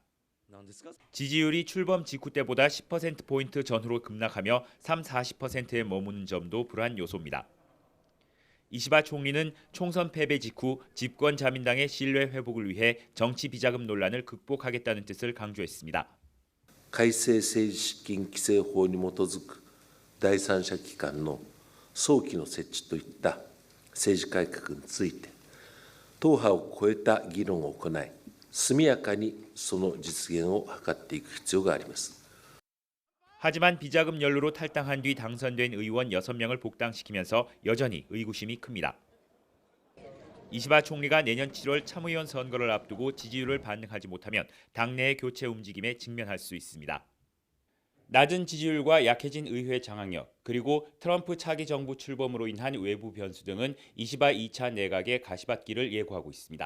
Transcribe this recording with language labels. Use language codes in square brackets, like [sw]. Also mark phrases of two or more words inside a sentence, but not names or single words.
[ko] 지지율이 출범 직후 때보다 10%포인트 전후로 급락하며 40%에 머무는 점도 불안 요소입니다. 이시바 총리는 총선 패배 직후 집권 자민당의 신뢰 회복을 위해 정치 비자금 논란을 극복하겠다는 뜻을 강조했습니다. [ja] 改正政治資金規正法に基づく第三者機関の早期の設置といった政治改革について党派を超えた議論を行い速やかにその実現を図っていく必要があります。 [ko] 하지만 비자금 연루로 탈당한 뒤 당선된 의원 6명을 복당시키면서 여전히 의구심이 큽니다. 이시바 총리가 내년 7월 참의원 선거를 앞두고 지지율을 반등하지 못하면 당내의 교체 움직임에 직면할 수 있습니다. 낮은 지지율과 약해진 의회 장악력, 그리고 트럼프 차기 정부 출범으로 인한 외부 변수 등은 이시바 2차 내각의 가시밭길을 예고하고 있습니다.